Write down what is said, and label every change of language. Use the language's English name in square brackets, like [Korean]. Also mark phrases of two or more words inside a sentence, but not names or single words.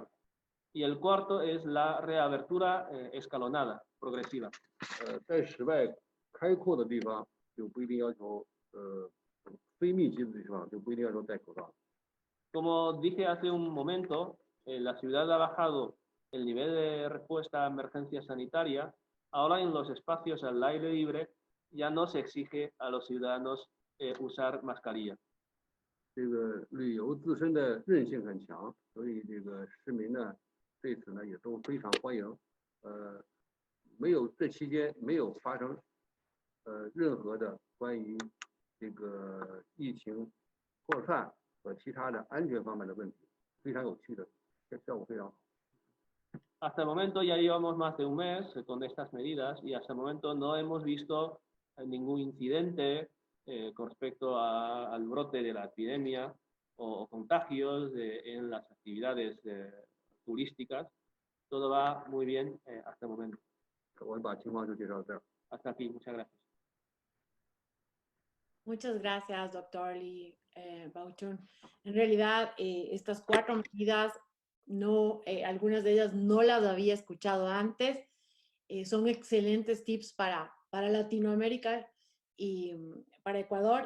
[Spanish] Y el cuarto es la reabertura escalonada, progresiva. [Chinese] 在室外开阔的地方就不一定要求非密集的地方就不一定要求戴口罩。 [Spanish] Como dije hace un momento, la ciudad ha bajado el nivel de respuesta a emergencia sanitaria. Ahora en los espacios al aire libre ya no se exige a los ciudadanos usar mascarilla. [Chinese] 这个旅游自身的韧性很强，所以这个市民呢对此呢也都非常欢迎。这期间没有发生任何的关于这个疫情扩散和其他的安全方面的问题，非常有趣的，效果非常好。 [Spanish] Hasta el momento ya llevamos más de un mes con estas medidas y hasta el momento no hemos visto ningún incidente con respecto al brote de la epidemia o contagios en las actividades turísticas. Todo va muy bien hasta el momento. [Chinese] 我把情况就介绍到这儿。 [Spanish] Hasta aquí, muchas gracias. Muchas gracias, doctor Lee Baochun. En realidad, estas 4 medidas, algunas de ellas no las había escuchado antes. Son excelentes tips para Latinoamérica y para Ecuador.